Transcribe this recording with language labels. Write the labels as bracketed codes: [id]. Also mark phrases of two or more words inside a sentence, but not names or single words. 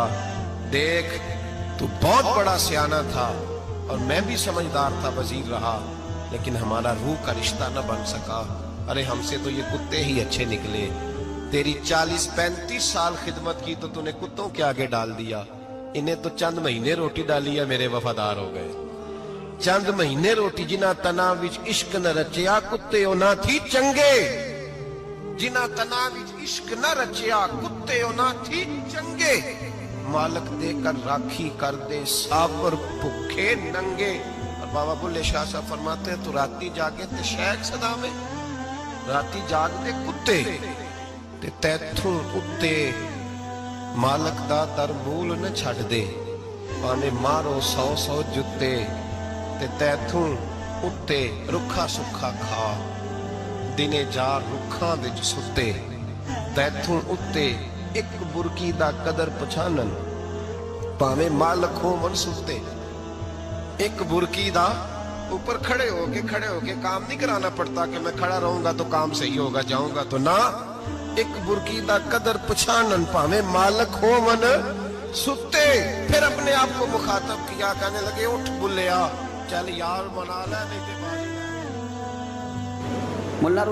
[ur] دیکھ تو بہت بڑا سیانہ تھا اور میں بھی سمجھدار تھا, وزیر رہا, لیکن ہمارا روح کا رشتہ نہ بن سکا. ارے ہم سے تو یہ کتے ہی اچھے نکلے. تیری 40 35 سال خدمت کی تو نے کتوں کے آگے ڈال دیا. انہیں تو چند مہینے روٹی ڈالی ہے, میرے وفادار ہو گئے. چند مہینے روٹی, [pa] جنہ تنا وچ عشق نہ رچیا کتے نہ تھی چنگے. جنہ تنا وچ عشق نہ رچیا کتے نہ تھی چنگے. مالک دے کر راکھی کر دے سابر بھوکے ننگے. [ur] اور بابا بلے شاہ صاحب فرماتے ہیں [pa] تو راتی جاگے تے شیخ صدا میں, راتی جاگ دے کتے تے تیتھوں اتے مالک دا در مول نہ چھڑ دے. پانے مارو 100 جتے تے تیتھوں اتے رکھا سکھا کھا. دنے جا رکھاں وچ ستے تیتھوں اتے ایک برکی دا قدر پچھانن. پاویں مالک ہو من ستے, ایک برکی دا [ur] اوپر کھڑے ہو کے کام نہیں کرانا پڑتا کہ میں کھڑا رہوں گا تو کام صحیح ہوگا, جاؤں گا تو نہ. [pa] ایک برکی دا قدر پچھانن, پاویں مالک ہو من ستے. [ur] پھر اپنے آپ کو مخاطب کیا, کہنے لگے [pa] اٹھ بلیا, چل یار منا لے نہیں تے باری.